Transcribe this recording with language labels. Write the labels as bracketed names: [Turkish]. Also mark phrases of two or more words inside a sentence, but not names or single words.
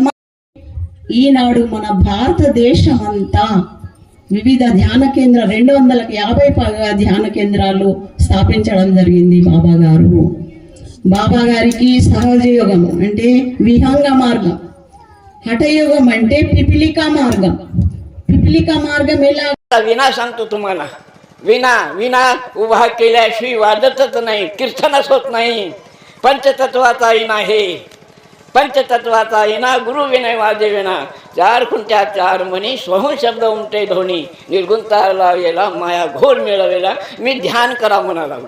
[Telugu] ఈనాడు మన భారతదేశం అంతా వివిధ ధ్యాన కేంద్ర 250 పైగా ధ్యాన కేంద్రాలు స్థాపించడం జరిగింది బాబా గారు. బాబా గారికి సహజయోగం అంటే విహంగ మార్గం, హఠయోగం అంటే పిపిలికా మార్గం. పిపిలికా మార్గం ఎలా [Marathi] विना सांगतो तुम्हाला, विना उभा केल्याशिवाय वाजतच नाही, कीर्तनच होत नाही. पंचतत्वाचा विना हे पंचतत्वाचा विना गुरु विनय वाजे विना, चार खुंट्या चार मनी स्वहं शब्द उमटे धोनी, निर्गुणता लावेला माया घोर मिळवेला, मी ध्यान करा म्हणा लागलो.